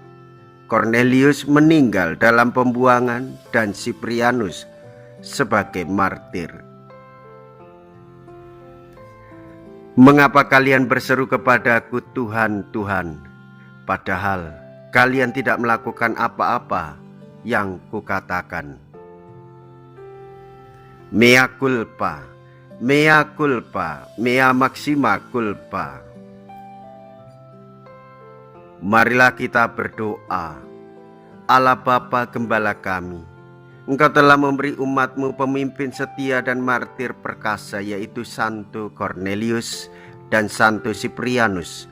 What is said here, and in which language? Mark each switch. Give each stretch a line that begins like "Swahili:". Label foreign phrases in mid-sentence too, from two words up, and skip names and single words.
Indonesian: Cornelius meninggal dalam pembuangan dan Siprianus sebagai martir. Mengapa kalian berseru kepadaku, Tuhan, Tuhan, padahal kalian tidak melakukan apa-apa yang kukatakan?
Latin: Mea culpa, mea culpa, mea maxima culpa.
Indonesian: Marilah kita berdoa. Allah Bapa Gembala kami, Engkau telah memberi umat-Mu pemimpin setia dan martir perkasa, yaitu Santo Cornelius dan Santo Siprianus.